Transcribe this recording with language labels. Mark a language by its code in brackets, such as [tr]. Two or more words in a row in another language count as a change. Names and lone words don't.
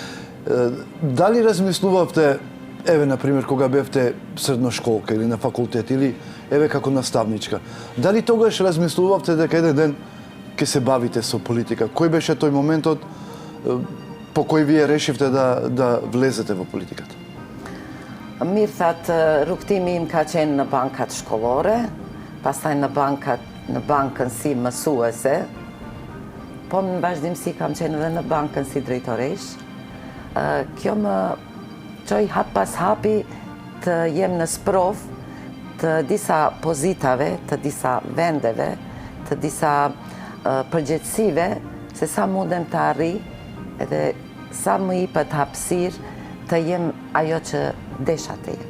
[mk] Дали размислувавте, еве, например, кога бевте средношколка или на факултет, или еве како наставничка, дали тогаш размислувавте дека еден ден ќе се бавите со политика? Кој беше тој моментот по кој вие решивте да влезете во политиката? [sq] Mirëthat, rrugtimi im ka qenë në bankat shkollore, pastaj në bankën si mësuese, po në vazhdimsi kam qenë edhe në bankën si drejtoresh. Kjo më qoj hap pas hapi të jem në sprov të disa pozitave, të disa vendeve, të disa përgjegjësive, se sa mundem të arri edhe sa më jepet hapësirë të jem ajo që desha të jem.